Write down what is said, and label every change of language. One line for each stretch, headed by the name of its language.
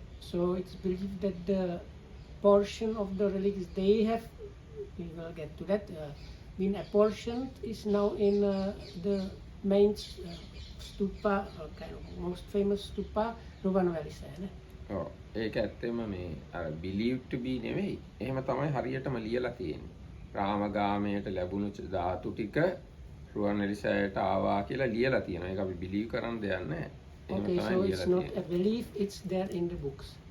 English: So it's believed that the portion of the relics they have, we will get to that, been apportioned is now in the main stupa, kind of most famous stupa, Ruvanwalisaya.
Sinhala: ඔව් ඒක ඇත්තෙම මේ අර
English: believed to be
Sinhala: නෙවෙයි. එහෙම තමයි හරියටම ලියලා තියෙන්නේ. රාමගාමයට ලැබුණු ධාතු ටික රුවන්වැලිසෑයට ආවා කියලා ලියලා තියෙනවා. ඒක අපි believe කරන්න දෙයක් නැහැ.
English: Okay, so it's not a belief, it's there in the books.